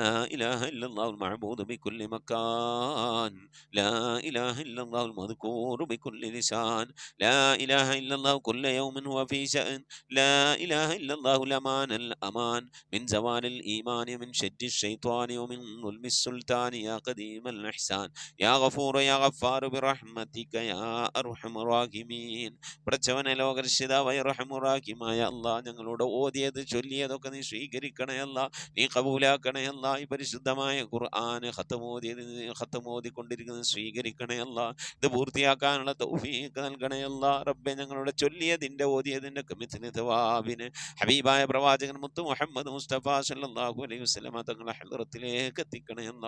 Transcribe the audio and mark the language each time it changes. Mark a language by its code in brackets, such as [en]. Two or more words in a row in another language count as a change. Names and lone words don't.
[ar] إله إلا الله المعبود بكل مكان لا إله إلا الله المذكور بكل لسان لا إله إلا الله كل يوم هو في شأن لا إله إلا الله الأمان الأمان من زوال الإيمان من شد الشيطان ومن ظلم السلطان يا قديم الإحسان يا غفور يا غفار برحمتك يا أرحم الراحمين. [ml] പഠിച്ചവനെ ലോകരക്ഷിതാവായ റഹ്മാനായ അല്ലാഹ് ഞങ്ങളോട് ഓതിയത് ചൊല്ലിയതൊക്കെ നീ സ്വീകരിക്കണേ അല്ലാഹ് നീ കബൂലാക്കണേ അല്ലാഹ്. ഈ പരിശുദ്ധമായ ഖുർആൻ ഖത്തമോദിക്കൊണ്ടിരിക്കുന്നത് സ്വീകരിക്കണേ അല്ലാഹ്. ഇത് പൂർത്തിയാക്കാനുള്ള തൗഫീഖ് നൽകണേ അല്ലാഹ്. റബ്ബേ ഞങ്ങളുടെ ചൊല്ലിയതിൻ്റെ ഓതിയതിൻ്റെ കമിത്തിന് തവാബിന് ഹബീബായ പ്രവാചകൻ മുത്ത് മുഹമ്മദ് മുസ്തഫ [ar] صلى الله عليه وسلم [ml] തങ്ങളെ ഹദ്റത്തിലേക്ക് എത്തിക്കണേ അല്ലാഹ്.